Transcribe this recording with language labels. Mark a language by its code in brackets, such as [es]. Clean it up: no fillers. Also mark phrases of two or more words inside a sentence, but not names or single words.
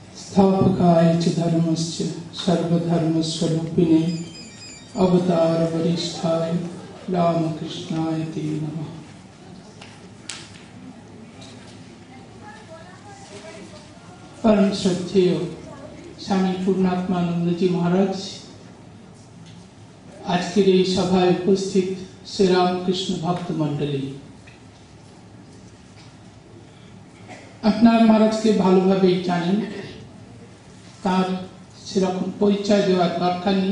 [sa] स्थापकाय च धर्मस्य सर्वधर्मस्वरूपिणे अवतार वरिष्ठाय रामकृष्णाय ते नमः। [bn] পরম শ্রদ্ধেয় স্বামী পূর্ণাত্মানন্দ জী মহারাজ আজকের এই সভায় উপস্থিত শ্রীরামকৃষ্ণ ভক্ত মণ্ডলী, আপনার মহারাজকে ভালোভাবেই জানেন, তার সেরকম পরিচয় দেওয়ার দরকার নেই।